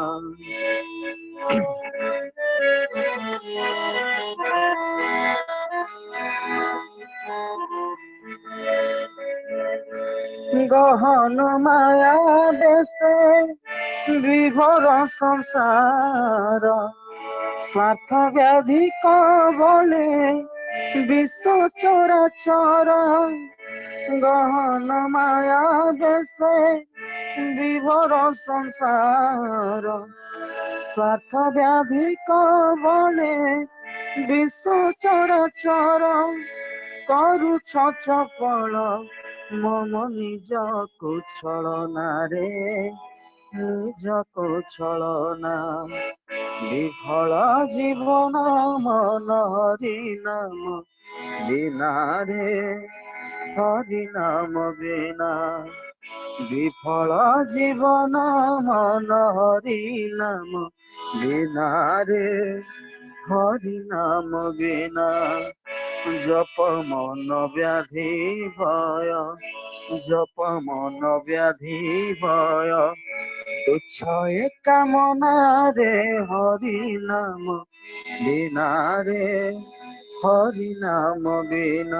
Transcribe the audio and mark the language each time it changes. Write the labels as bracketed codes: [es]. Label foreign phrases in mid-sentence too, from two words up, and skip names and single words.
[bn] গহন মায়া বেশে বিভোর সংসার, স্বার্থ ব্যাধি কবলে বিশ্ব চরাচর। গহন মায়া বেশে বিভোর সংসার, স্বার্থ ব্যাধি কবলে বিশ্ব চরাচর। [or] କରୁଛ ଚପଳ ମମ ନିଜକୁ ଛଳନା ରେ, ନିଜକୁ ଛଳନା। ବିଫଳ ଜୀବନ ମନ ହରି ନାମ ବିନା ରେ, ହରି ନାମ ବିନା। [bn] বিফল জীবন মন হরি নাম বিনা রে, হরি নাম বিনা। জপ মন ব্যাধি ভয়, জপ মন ব্যাধি ভয়, তুচ্ছ এ কামনা রে, হরি নাম বিনা রে, হরি নাম বিনা।